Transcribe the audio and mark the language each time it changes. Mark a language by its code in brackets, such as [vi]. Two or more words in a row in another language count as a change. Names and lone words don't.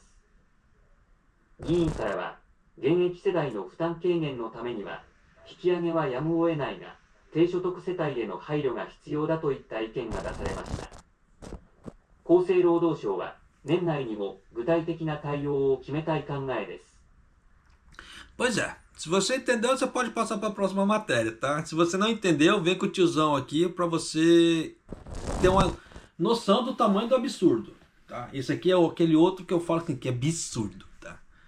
[ja] 議員からは、現役世代の負担軽減のためには、引き上げはやむを得ないが、低所得世帯への配慮が必要だといった意見が出されました。厚生労働省は年内にも具体的な対応を決めたい考えです。 [pt] Pois é, se você entendeu, você pode passar para a próxima matéria, tá? Se você não entendeu, vem com o tiozão aqui para você ter uma noção do tamanho do absurdo, tá? Esse aqui é aquele outro que eu falo assim, que é absurdo, tá?